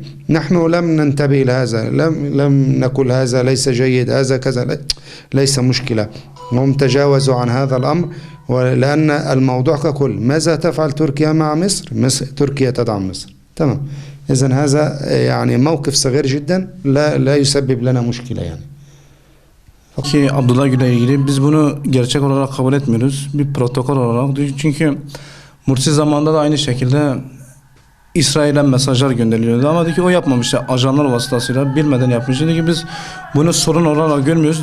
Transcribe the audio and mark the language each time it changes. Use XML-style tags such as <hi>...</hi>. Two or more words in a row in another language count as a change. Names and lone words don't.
<ar>نحن لم ننتبه لهذا، لم نقول هذا ليس جيد، هذا كذا، ليس مشكلة. هم تجاوزوا عن هذا الأمر، لأن الموضوع ككل. ماذا تفعل تركيا مع مصر؟ تركيا تدعم مصر، تمام. إذن هذا يعني موقف صغير جدا، لا يسبب لنا مشكلة yani.</ar> <tr>Ki Abdullah Gül'le ilgili biz bunu gerçek olarak kabul etmiyoruz. Bir protokol olarak. Çünkü Mursi zamanında da aynı şekilde İsrail'e mesajlar gönderiliyordu. Ama dedi ki o yapmamıştı. Ajanlar vasıtasıyla bilmeden yapmıştı. Dedi ki biz bunu sorun olarak görmüyoruz.</tr>